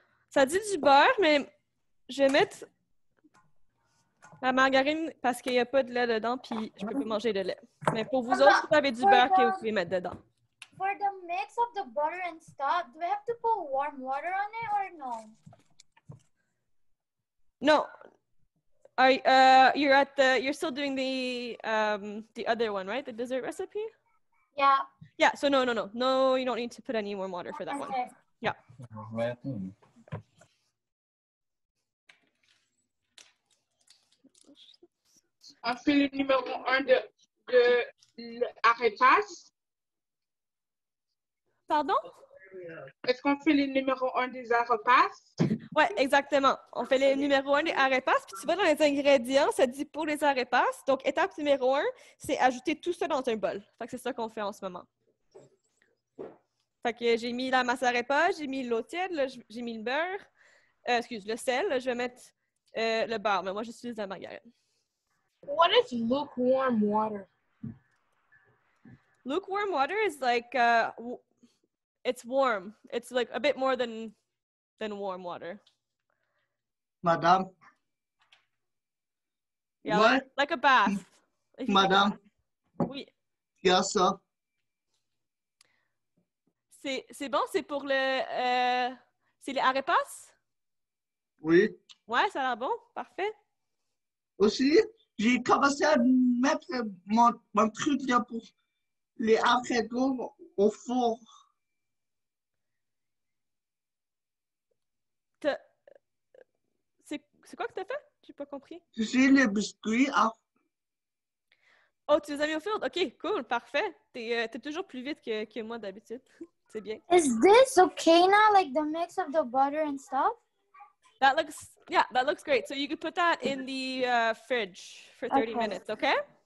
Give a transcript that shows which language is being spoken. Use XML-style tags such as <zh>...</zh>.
<fr>Ça dit du beurre, mais je vais mettre la margarine parce qu'il n'y a pas de lait dedans, puis je peux pas manger de lait. Mais pour vous autres, vous avez du beurre que vous pouvez mettre dedans.</fr> <en>For the mix of the butter and stuff, do we have to put warm water on it or no? No. You're still doing the other one, right? The dessert recipe? Yeah. Yeah, so no, you don't need to put any warm water for that one. Yeah.</en> <fr>On fait le numéro 1 de arepas. Pardon? Est-ce qu'on fait le numéro 1 des arepas? Oui, exactement. On fait le numéro 1 des arepas, puis tu vas dans les ingrédients, ça dit pour les arepas. Donc, étape numéro 1, c'est ajouter tout ça dans un bol. Fait que c'est ça qu'on fait en ce moment. Fait que j'ai mis la masse arepas, j'ai mis l'eau tiède, là, j'ai mis le beurre, le sel, là, je vais mettre le beurre, mais moi, j'utilise la margarine.</fr> <en>What is lukewarm water? Lukewarm water is like, it's warm. It's like a bit more than warm water.</en> <fr>Madame.</fr> <en>Yeah, What? like a bath.</en> <fr>Madame. Oui.</fr> <en>Yes, sir.</en> <fr>C'est bon, c'est pour le... c'est les arepas? Oui. Ouais, ça a l'air bon. Parfait. Aussi, j'ai commencé à mettre mon truc là pour les après-goûts au four. C'est quoi que tu as fait? J'ai pas compris. J'ai les biscuits. Oh, tu les as mis au field? OK, cool, parfait. T'es toujours plus vite que moi d'habitude. C'est bien.</fr> <en>Is this okay now, like the mix of the butter and stuff? That looks great. So you could put that in the fridge for 30 minutes, okay?</en>